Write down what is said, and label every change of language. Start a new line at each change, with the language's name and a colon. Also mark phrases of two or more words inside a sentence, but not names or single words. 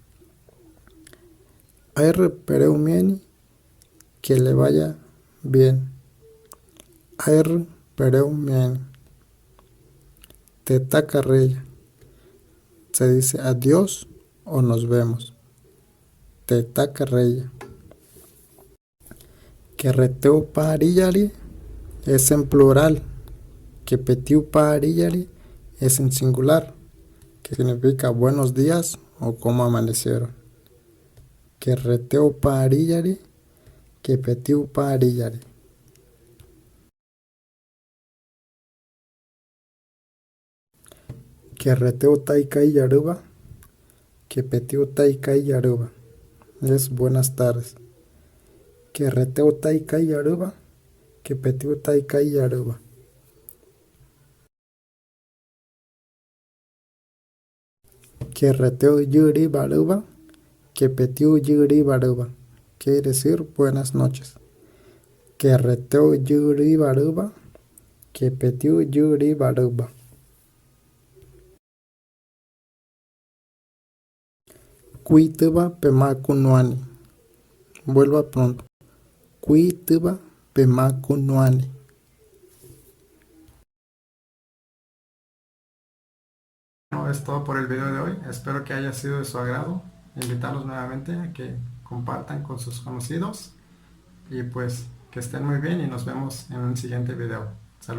Huarijio: Air pereumieni,
Spanish: que le vaya bien.
Huarijio: Air pereumieni. Tetacarreya.
Spanish: Se dice adiós o nos vemos. Tetacarreya.
Huarijio: Querreteu parillari
Spanish: es en plural.
Huarijio: Kepetiu parillari
Spanish: es en singular, que significa buenos días o cómo amanecieron.
Huarijio: Querreteu parillari, kepetiu parillari. Querreteu taikai yaruba, kepetiu taikai yaruba.
Spanish: Es buenas tardes.
Huarijio: Querreteu taikai yaruba, kepetiu taikai yaruba. Querreteu yuri baruba, kepetiu yuri baruba.
Spanish: Quiere decir buenas noches.
Huarijio: Querreteu yuri baruba, kepetiu yuri baruba. Cuituba pemacunuani.
Spanish: Vuelva pronto.
Huarijio: Cuituba pemacunuani.
Spanish: No, es todo por el video de hoy. Espero que haya sido de su agrado. Invitarlos nuevamente a que compartan con sus conocidos. Y pues que estén muy bien y nos vemos en un siguiente video.